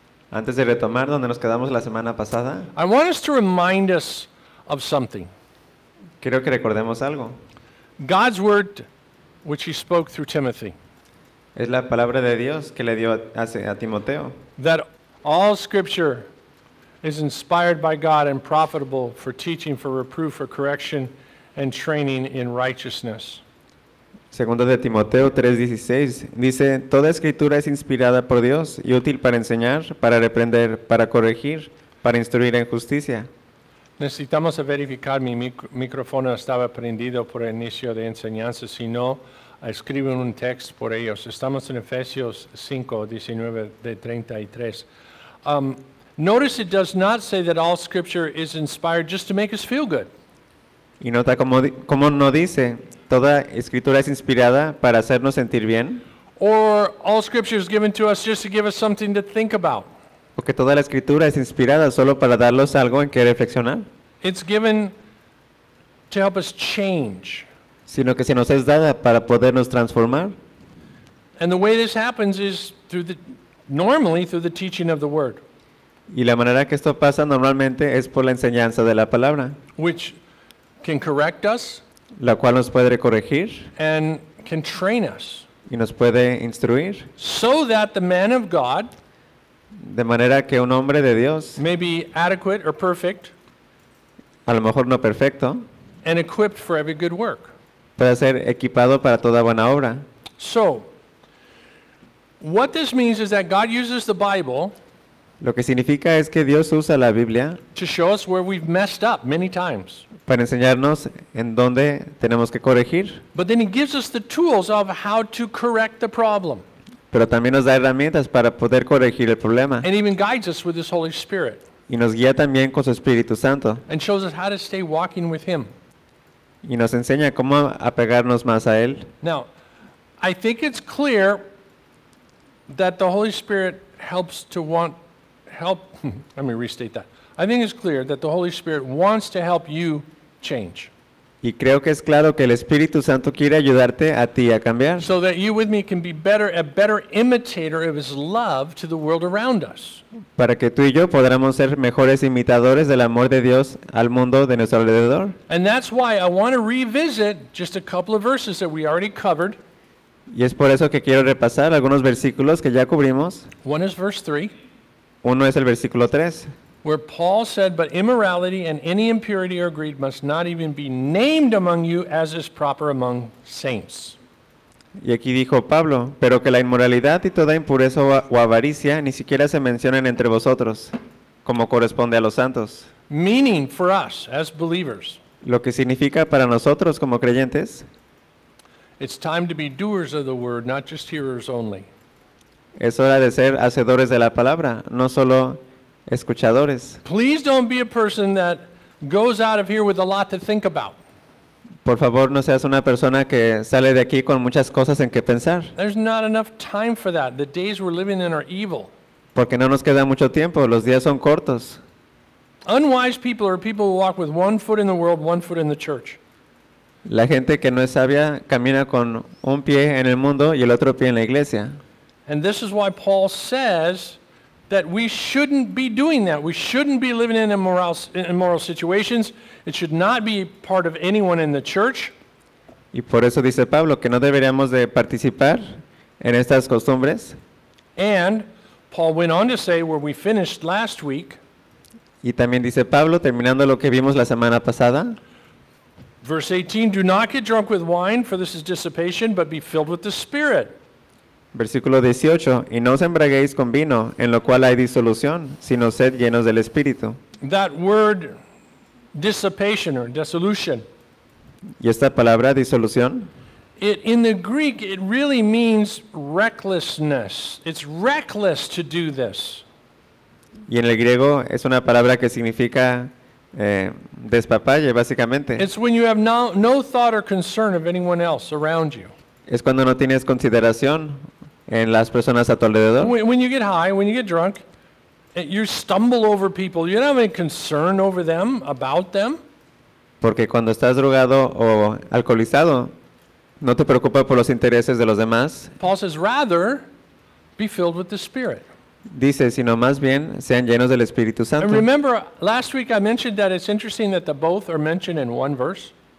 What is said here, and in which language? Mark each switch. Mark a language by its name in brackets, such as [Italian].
[Spanish] antes de retomar donde nos quedamos la semana pasada, [English] I want us to remind us of something. [Spanish] Quiero que recordemos algo. [English] God's word, which he spoke through Timothy. [Spanish] Es la palabra de Dios que le dio a Timoteo. [English] That all scripture is inspired by God and profitable for teaching, for reproof, for correction, and training in righteousness. [Spanish] Segundo de Timoteo 3:16 dice, toda escritura es inspirada por Dios y útil para enseñar, para reprender, para corregir, para instruir en justicia. Necesitamos verificar mi micrófono estaba prendido por el inicio de enseñanza, si no, escriben un texto por ellos. Estamos en Efesios 5:19-33. [English] Notice it does not say that all scripture is inspired just to make us feel good. [Spanish] Y nota cómo no dice, toda escritura es inspirada para hacernos sentir bien. [English] Or all scripture is given to us just to give us something to think about. [Spanish] Porque toda la escritura es inspirada solo para darnos algo en que reflexionar. [English] It's given to help us change. [Spanish] Sino que se nos es dada para podernos transformar. [English] And the way this happens is through the, normally through the teaching of the word. [Spanish] Y la manera que esto pasa normalmente es por la enseñanza de la palabra. [English] Which can correct us. [Spanish] La cual nos puede corregir. [English] And can train us. [Spanish] Y nos puede instruir. [English] So that the man of God. [Spanish] De manera que un hombre de Dios. [English] May be adequate or perfect. [Spanish] A lo mejor no perfecto. [English] And equipped for every good work. [Spanish] Puede ser equipado para toda buena obra. [English] So, what this means is that God uses the Bible. [Spanish] Lo que significa es que Dios usa la Biblia [English] to show us where we've messed up many times. [Spanish] Para enseñarnos en dónde tenemos que corregir. [English] But then he gives us the tools of how to correct the problem. [Spanish] Pero también nos da herramientas para poder corregir el problema. [English] And even guides us with his Holy Spirit. [Spanish] Y nos guía también con su Espíritu Santo. [English] And shows us how to stay walking with him. [Spanish] Y nos enseña cómo apegarnos más a él. [English] Now, I think it's clear that the Holy Spirit helps to want help, let me restate that. I think it's clear that the Holy Spirit wants to help you change. [Spanish] Y creo que es claro que el Espíritu Santo quiere ayudarte a ti a cambiar. [English] So that you with me can be better, a better imitator of his love to the world around us. [Spanish] Para que tú y yo podamos ser mejores imitadores del amor de Dios al mundo de nuestro alrededor. [English] And that's why I want to revisit just a couple of verses that we already covered. [Spanish] Y es por eso que quiero repasar algunos versículos que ya cubrimos. [English] One is verse 3. [Spanish] Uno es el versículo 3. [English] Where Paul said, but immorality and any impurity or greed must not even be named among you as is proper among saints. [Spanish] Y aquí dijo Pablo, pero que la inmoralidad y toda impureza o avaricia ni siquiera se mencionen entre vosotros, como corresponde a los santos. [English] Meaning for us as believers. [Spanish] Lo que significa para nosotros como creyentes. [English] It's time to be doers of the word, not just hearers only. [Spanish] Es hora de ser hacedores de la palabra, no solo escuchadores. [English] Please don't be a person that goes out of here with a lot to think about. [Spanish] Por favor, no seas una persona que sale de aquí con muchas cosas en que pensar. [English] There's not enough time for that. The days we're living in are evil. [Spanish] Porque no nos queda mucho tiempo, los días son cortos. [English] Unwise people are people who walk with one foot in the world, one foot in the church. [Spanish] La gente que no es sabia camina con un pie en el mundo y el otro pie en la iglesia. [English] And this is why Paul says that we shouldn't be doing that. We shouldn't be living in immoral situations. It should not be part of anyone in the church. [Spanish] Y por eso dice Pablo que no deberíamos de participar en estas costumbres. [English] And Paul went on to say where we finished last week. [Spanish] Y también dice Pablo, terminando lo que vimos la semana pasada. [English] Verse 18, do not get drunk with wine, for this is dissipation, but be filled with the Spirit. [Spanish] Versículo 18, y no os embriaguéis con vino, en lo cual hay disolución, sino sed llenos del Espíritu. [English] That word, dissipation or dissolution. [Spanish] Y esta palabra, disolución. [English] It, in the Greek, it really means recklessness. It's reckless to do this. [Spanish] Y en el griego es una palabra que significa despapalle, básicamente. [English] It's when you have no thought or concern of anyone else around you. [Spanish] Es cuando no tienes consideración en las personas a tu alrededor. [English] When you get high, when you get drunk, You stumble over people. You don't have any concern over them, about them. [Spanish] Porque cuando estás drogado o alcoholizado, no te preocupas por los intereses de los demás. [English] Paul says, rather, be filled with the Spirit. [Spanish] Dice, sino más bien, sean llenos del Espíritu Santo. [English] And remember, last week I mentioned that it's interesting that the both are mentioned in one verse.